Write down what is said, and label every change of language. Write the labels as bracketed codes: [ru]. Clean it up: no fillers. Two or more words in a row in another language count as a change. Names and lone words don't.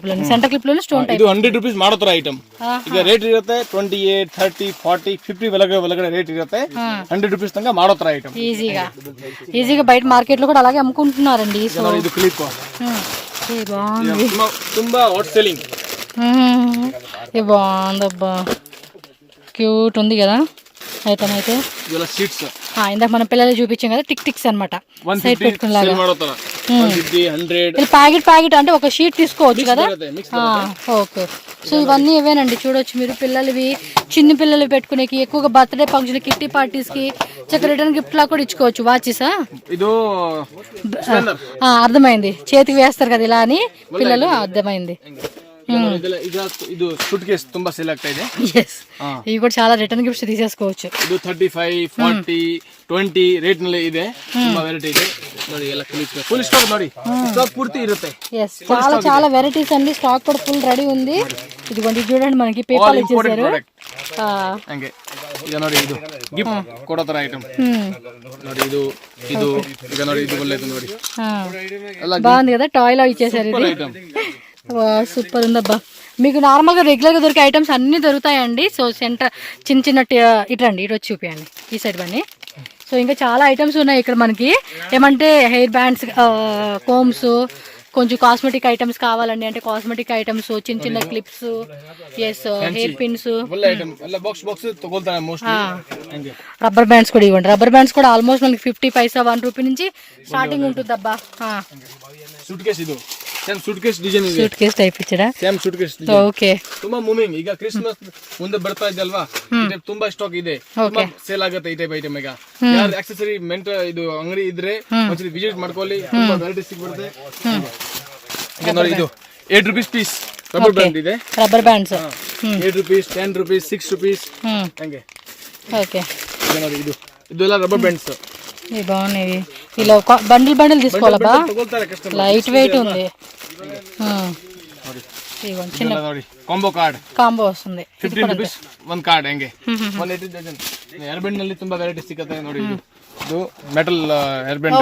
[en] center clip stone type [kn] ಇದು 100 ರೂಪೀಸ್ ಮಾಡೋ ತರ ಐಟಮ್ ಈಗ ರೇಟ್ ಇರುತ್ತೆ 28 30 40 50 ಒಳಗಡೆ ರೇಟ್ ಇರುತ್ತೆ 100 ರೂಪೀಸ್ ತನಕ ಮಾಡೋ ತರ ಐಟಮ್ [te] ఈజీగా బయట మార్కెట్ లో కూడా అలాగే అమ్ముకుంటున్నారండి ఇది క్లిప్ ತುಂಬಾ [en] hot selling [te] ఇది బాగుందబ్బా క్యూట్ ఉంది కదా ఐటమ్ అయితే సీట్స్ ఇందాక మన పిల్లలు చూపించాం కదా టిక్ టిక్స్ అనమాట సైడ్ పెట్టుకునేలాగా ప్యాకెట్ అంటే ఒక షీట్ తీసుకోవచ్చు కదా ఓకే సో ఇవన్నీ ఇవేనండి చూడొచ్చు మీరు పిల్లలవి చిన్న పిల్లలు పెట్టుకునేకి ఎక్కువగా [en] birthday function kitty parties [te] కి చక్కగా [en] return gift [te] లా కూడా ఇచ్చుకోవచ్చు వాచెసా అర్థమైంది చేతికి వేస్తారు కదా ఇలా అని పిల్లలు అర్థమైంది [kn] ಇದು [en] suit case [kn] ತುಂಬಾ ಸೇಲ್ ಆಗ್ತಾ ಇದೆ [te] ఇవి కూడా చాలా [en] return gifts [te] తీసేసుకోవచ్చు [kn] ಇದು 35 40 20 ರೇಟ್ ನಲ್ಲಿ ಇದೆ ತುಂಬಾ ವೆರೈಟಿ ಇದೆ ನೋಡಿ ಎಲ್ಲ [en] full stock [kn] ನೋಡಿ ಸ್ಟಾಕ್ ಪೂರ್ತಿ ಇರುತ್ತೆ [te] చాలా వెరైటీస్ అండి స్టాక్ కూడా [en] full ready [te] ఉంది ఇదిగోండి చూడండి మనకి పేపర్ ఇచ్చేసారు [kn] ಹಂಗೆ ಈಗ ನೋಡಿ ಇದು ಗಿಫ್ಟ್ ಕೊಡೋ ತರ ಐಟಮ್ ನೋಡಿ ಇದು ಈಗ ನೋಡಿ ಇದು ಒಳ್ಳೆದು ನೋಡಿ [te] బాగుంది కదా టాయ్ లో ఇచ్చేసారు ఇది సూపర్ ఉందబ్బా మీకు నార్మల్గా రెగ్యులర్గా దొరికే ఐటమ్స్ అన్నీ దొరుకుతాయండి సో సెంటర్ చిన్న ఇటండి ఇటు వచ్చి చూపించండి ఈ సైడ్ అన్నీ సో ఇంకా చాలా ఐటమ్స్ ఉన్నాయి ఇక్కడ మనకి ఏమంటే [en] hair bands combs [te] కొంచెం [en] cosmetic items [te] కావాలండి అంటే [en] cosmetic items [te] చిన్న [en] clips hair pins rubber bands [te] కూడా ఇవ్వండి [en] rubber bands [te] కూడా ఆల్మోస్ట్ మనకి 50 పైసా 1 రూపీ నుంచి స్టార్టింగ్ ఉంటుంది అబ్బా [en] same suit case design ಇದೆ suit case type ಇಚ್ಚಡ same suit case design ok [kn] ತುಂಬಾ ಮೂವಿಂಗ್ ಈಗ ಕ್ರಿಸ್ಮಸ್ ಮುಂದೆ ಬರ್ತಾ ಇದೆ ಅಲ್ವಾ ಇದು ತುಂಬಾ ಸ್ಟಾಕ್ ಇದೆ ತುಂಬಾ ಸೇಲ್ ಆಗುತ್ತೆ ಈ [en] type item [kn] ಈಗ ಯಾರು ಆಕ್ಸೆಸರಿ ಮೆಂಟ್ ಇದು ಅಂಗಡಿ ಇದ್ರೆ ಒಂದ್ಸರಿ ವಿಸಿಟ್ ಮಾಡ್ಕೊಳ್ಳಿ ತುಂಬಾ ವೆರೈಟಿ ಸಿಗುತ್ತೆ ಈಗ ನೋಡಿ ಇದು 8 [en] rupees piece rubber band [kn] ಇದೆ [en] rubber bands [kn] 8 ರೂಪೀಸ್ 10 ರೂಪೀಸ್ 6 ರೂಪೀಸ್ ಹಂಗೆ ಓಕೆ ಈಗ ನೋಡಿ ಇದೆಲ್ಲ [en] rubber bands [te] ఇవి బాగున్నాయి ఇలా బండిల్ తీసుకోవాలబ్బా [en] light weight [te] ఉంది చిన్న కాంబో వస్తుంది [kn] 15 ರೂಪೀಸ್ ಒಂದು ಕಾರ್ಡ್ ಹಂಗೆ 180 ಡಜನ್ [en] hair band [kn] ನಲ್ಲಿ ತುಂಬಾ ವೆರೈಟಿ ಸಿಗುತ್ತೆ ನೋಡಿ ಇದು [en] metal hair band